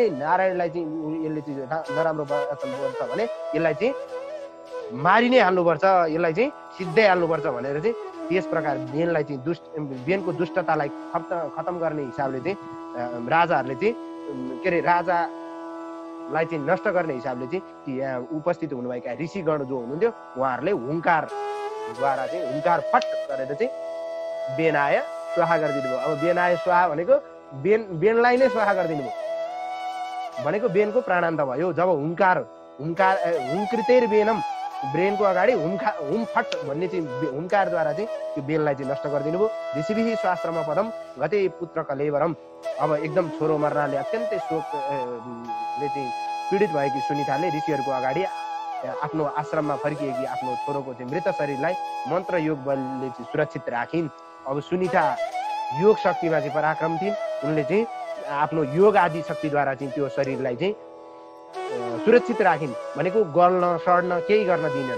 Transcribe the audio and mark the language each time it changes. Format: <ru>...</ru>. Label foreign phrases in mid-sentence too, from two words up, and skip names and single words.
<ne>नारायणलाई चाहिँ यसले चाहिँ नराम्रो वचन बोल्छ भने यसलाई चाहिँ मारि नै हाल्नुपर्छ, यसलाई चाहिँ सिद्धै हाल्नुपर्छ भनेर चाहिँ त्यस प्रकार बेनलाई चाहिँ बेनको दुष्टतालाई खतम गर्ने हिसाबले चाहिँ राजाहरूले चाहिँ के अरे राजालाई चाहिँ नष्ट गर्ने हिसाबले चाहिँ यहाँ उपस्थित हुनुभएका ऋषिगण जो हुनुहुन्थ्यो उहाँहरूले हुङ्कारद्वारा चाहिँ हुङ्कार फट गरेर चाहिँ बेन आय स्वाहा गरिदिनु भयो। अब बेन आय स्वाहा भनेको बेनलाई नै स्वाहा गरिदिनु भयो भनेको बेनको प्राणान्त भयो। जब</ne> <sa>हुङ्कृतेर बेनम</sa> <ne>ब्रेनको अगाडि हुम फट भन्ने चाहिँ हुङ्कारद्वारा चाहिँ त्यो बेनलाई चाहिँ नष्ट गरिदिनु भयो।</ne> <sa>ऋषिभिः स्वाश्रमा पदम गते पुत्र कलेवरम।</sa> <ne>अब एकदम छोरो मर्नाले अत्यन्तै शोकले चाहिँ पीडित भएकी सुनिताले ऋषिहरूको अगाडि आफ्नो आश्रममा फर्किएकी आफ्नो छोरोको चाहिँ मृत शरीरलाई मन्त्र योग बलले चाहिँ सुरक्षित राखिन्। अब सुनिता योग शक्तिमा चाहिँ पराक्रम थिइन्, उनले चाहिँ आफ्नो योग आदि शक्तिद्वारा चाहिँ त्यो शरीरलाई चाहिँ सुरक्षित राखिन् भनेको गल्न सड्न केही गर्न दिनन्।</ne>